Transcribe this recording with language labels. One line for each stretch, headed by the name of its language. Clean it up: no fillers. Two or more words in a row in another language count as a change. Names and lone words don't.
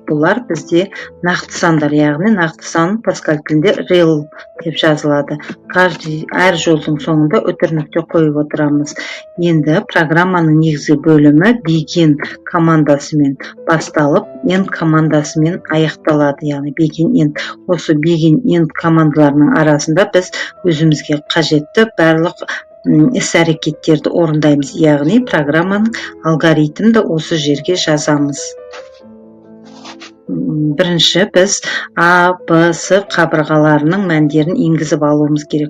Kazakh: Бұлар бізде нақты сандар, яғни нақты сан Паскаль тілінде real деп жазылады. Әр жолдың соңында үтір нүкте қойып отырамыз. Енді программаның негізгі бөлімі begin командасымен басталып, end командасымен аяқталады. Яғни
English: begin end.
Kazakh: Осы
English: begin end
Kazakh: командаларының арасында біз өзімізге қажетті барлық іс-әрекеттерді орындаймыз. Яғни программаның алгоритмді осы жерге жазамыз. Бірінші біз А, Б, С қабырғаларының мәндерін енгізіп алуымыз керек.